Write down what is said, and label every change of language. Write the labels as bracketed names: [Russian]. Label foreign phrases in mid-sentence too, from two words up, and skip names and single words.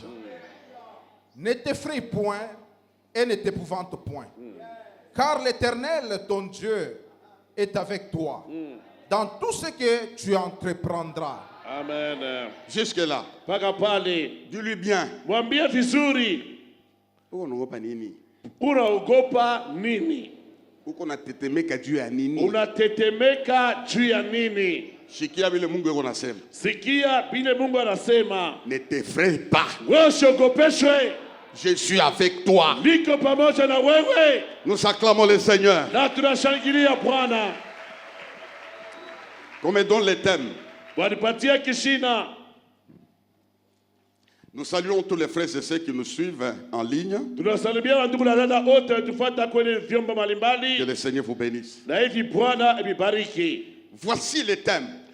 [French] Ne t'effraie point et ne t'épouvante point. Car l'Éternel, ton Dieu, est avec toi dans tout ce que tu entreprendras. Amen. Jusque-là. Dis-lui bien. [Swahili] Mwambie vizuri. Unaogopa nini? Unaogopa nini? Unatetemeka juu ya nini? Unatetemeka juu ya nini? Sikia vile Mungu yuko anasema. Sikia vile Mungu anasema. [French] Ne t'effraie pas. [Swahili] Wewe usiogopeshwe. [French] Je suis avec toi. [Swahili] Niko pamoja na wewe. [French] Nous acclamons le Seigneur. [Swahili] Na tunashangilia Bwana. [French] Comme donne le thème. [Swahili] Wanipatia kishina. [French] Nous saluons tous les frères et sœurs qui nous suivent en ligne. Que le Seigneur vous bénisse. Voici le thème.